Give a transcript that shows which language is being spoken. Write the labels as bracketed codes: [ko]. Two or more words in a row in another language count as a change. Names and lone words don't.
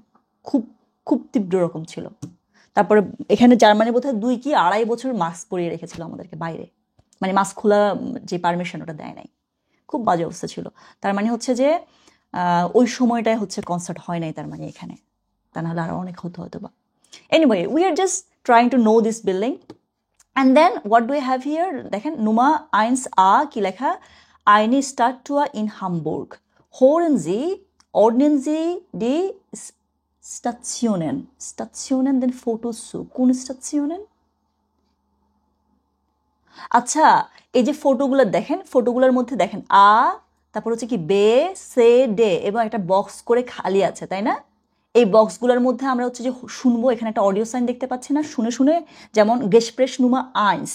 [bn] খুব খুব তীব্র রকম ছিল। তারপরে এখানে জার্মানি বোধহয় 2 কি 2.5 বছর মাস্ক পরিয়ে রেখেছিল আমাদেরকে বাইরে, মানে মাস্ক খোলা যে পারমিশন ওটা দেয় নাই। খুব বাজে অবস্থা ছিল। তার মানে হচ্ছে যে ওই সময়টায় হচ্ছে কনসার্ট হয় নাই, তার মানে এখানে, তা নাহলে আরো অনেক হতো হয়তো বা। [en] Anyway, we are just trying to know this building. And then what do we have here? [bn] দেখেন Nummer 1a কি লেখা, [de] eine Statue in Hamburg. Hören Sie, ordnen Sie die Stationen den Fotos zu. [bn] কোন স্টেশনের? আচ্ছা, এই যে ফটোগুলো দেখেন, ফটোগুলোর মধ্যে দেখেন আ, তারপর হচ্ছে কি বে, সে, ডে, এবং একটা বক্স করে খালি আছে, তাই না? এই বক্সগুলোর মধ্যে আমরা হচ্ছে যে শুনবো, এখানে একটা [en] audio sign [bn] দেখতে পাচ্ছি না, শুনে শুনে, যেমন [de] Gespräch Nummer eins.